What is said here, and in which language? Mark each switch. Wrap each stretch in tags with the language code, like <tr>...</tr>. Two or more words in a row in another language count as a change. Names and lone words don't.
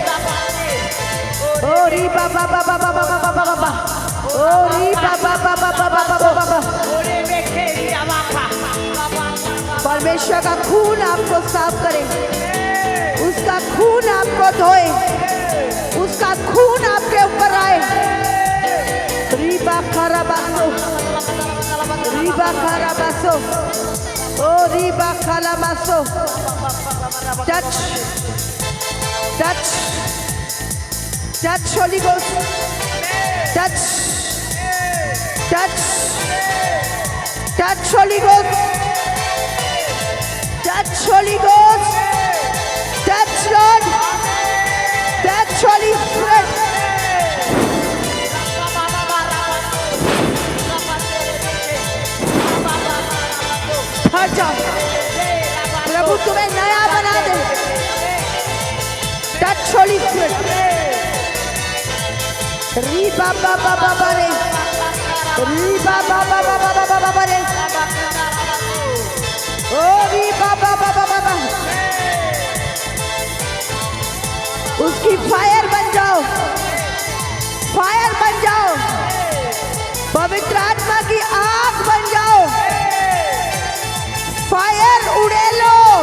<hi>Oh riba baba baba baba baba baba. Oh riba baba baba baba baba. परमेश्वर का खून आपको साफ करे, उसका खून आपको धोए, उसका खून आपके ऊपर आए। रिबा खराबासो, रिबा खराबासो. Oh, riba kalamaso.</hi> <en>Touch, touch, touch, Holy Ghost. Touch, touch, touch, Holy Ghost. Touch Holy Ghost. Touch Lord. Touch Holy Spirit.</en> <hi>हट जाओ, प्रभु तुम्हें नया बना दे।</hi> <en>Touch Holy Spirit. री बाबा बाबा बारे, री बाबा बाबा बाबा बाबा बारे, ओ री बाबा बाबा बाबा।</en> <hi>उसकी फायर बन जाओ, फायर बन जाओ, पवित्र आत्मा की आग बन जाओ, फायर उड़े लो।</hi>